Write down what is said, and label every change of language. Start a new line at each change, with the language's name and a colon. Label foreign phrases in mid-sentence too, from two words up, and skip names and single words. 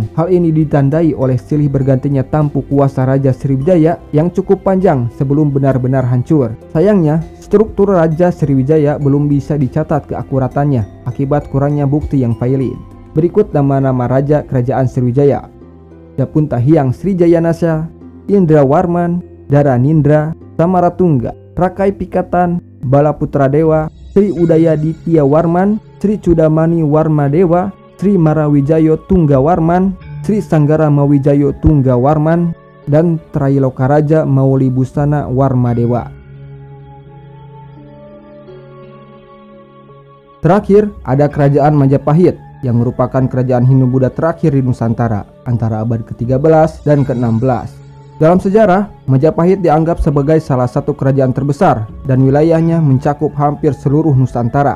Indonesian: Hal ini ditandai oleh silih bergantinya tampuk kuasa Raja Sriwijaya yang cukup panjang sebelum benar-benar hancur. Sayangnya, struktur Raja Sriwijaya belum bisa dicatat keakuratannya akibat kurangnya bukti yang valid. Berikut nama-nama Raja Kerajaan Sriwijaya: Dapunta Hyang Sri Jayanasa, Indrawarman, Dharanindra, Samaratungga, Rakai Pikatan, Balaputra Dewa, Sri Udaya Ditya Warman, Sri Cudamani Warmadewa, Sri Marawijayo Tunggawarman, Sri Sanggara Mawijayo Tunggawarman, dan Trailokaraja Maulibusana Warmadewa. Terakhir, ada Kerajaan Majapahit yang merupakan kerajaan Hindu-Buddha terakhir di Nusantara antara abad ke-13 dan ke-16. Dalam sejarah, Majapahit dianggap sebagai salah satu kerajaan terbesar dan wilayahnya mencakup hampir seluruh Nusantara.